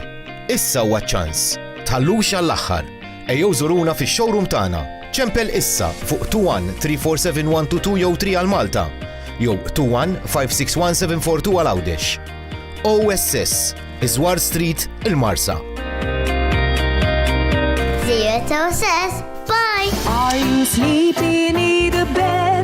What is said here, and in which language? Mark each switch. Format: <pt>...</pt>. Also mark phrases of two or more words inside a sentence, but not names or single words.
<mt>Issa huwa ċans. Tħallux għall-aħħar. Ejjew żuruna fix-showroom tagħna. ċempel issa fuq 21-347-122 jew 3 għal Malta. Jew 21-561-742 għal Għawdex. OSS, Iżwar Street, il-Marsa.</mt> <en>Zero says bye. Are you sleepy? Need a bed?</en>